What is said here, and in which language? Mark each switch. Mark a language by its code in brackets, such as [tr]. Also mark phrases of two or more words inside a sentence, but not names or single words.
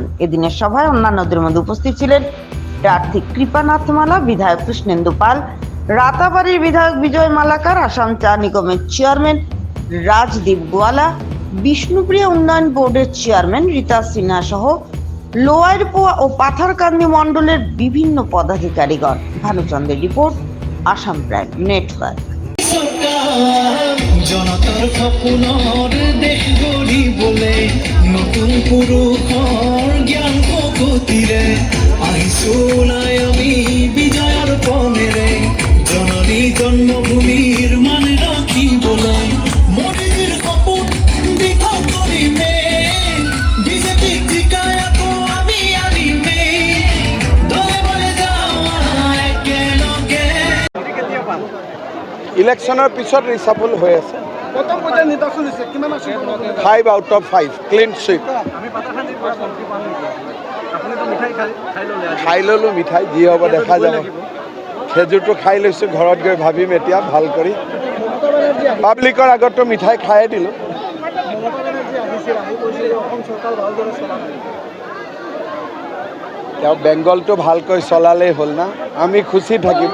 [bn] এদিনের সভায় অন্যান্যদের মধ্যে উপস্থিত ছিলেন প্রার্থী কৃপানাথ মালা, বিধায়ক কৃষ্ণেন্দু পাল, রাতাবাড়ির বিধায়ক বিজয় মালাকার, আসাম চা নিগমের চেয়ারম্যান রাজদীপ গোয়ালা, বিষ্ণুপ্রিয়া উন্নয়ন বোর্ডের চেয়ারম্যান রীতা সিনহা সহ লোয়ার পোয়া ও পাথারকান্দি মন্ডলের বিভিন্ন পদাধিকারীগণ। ভানুচন্দ্রের রিপোর্ট, আসাম প্রাইম নেটওয়ার্ক। [as] জনতার সপোনৰ দেশ গঢ়িবলে নতুন পুৰুষৰ জ্ঞান শক্তিৰে আহিছো ওলাই আমি বিজয়ৰ পমেৰে জননী জন্মভূমিৰ মান ৰাখিবলৈ মোদীৰ সপোন বিফল কৰিমে বিজেপিক জিকাই আকৌ আমি আনিমে দলে বলে যাওঁ একেলগে। ইলেকশ্যনৰ পিছত ৰিচাফল হৈ আছে। [en] 5 out of 5 clean sweep. [as] খাই ল'লোঁ মিঠাই, যি হ'ব দেখা যাব। খেজুৰটো খাই লৈছোঁ, ঘৰত গৈ ভাবিম এতিয়া ভাল কৰি। পাব্লিকৰ আগততো মিঠাই খায়ে দিলোঁ। তেওঁ বেংগলটো ভালকৈ চলালেই হ'ল না, আমি খুচি থাকিম।